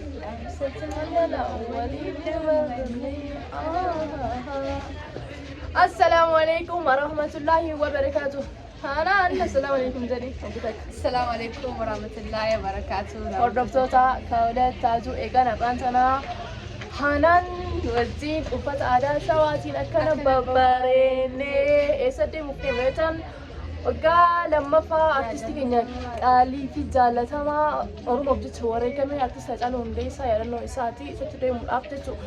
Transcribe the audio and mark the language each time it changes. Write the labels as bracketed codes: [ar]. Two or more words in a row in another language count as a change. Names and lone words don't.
[ar] السلام عليكم ورحمة الله وبركاته. أنا السلام عليكم جدي. السلام عليكم ورحمة الله وبركاته. [om] hordoftoota kaawwalee taatu eegan afaan sanaa haanaan wajjin uffata aadaa shawaatiin akkana babbareennee eessatti mukkee meetan waggaa lammaffaa artistii keenya qaalii fi jaallatamaa oromoof jecha wareegamee artistii Haacaaluu Hundeessaa yaadannoo isaati isatti deemuudhaaf jechuudha.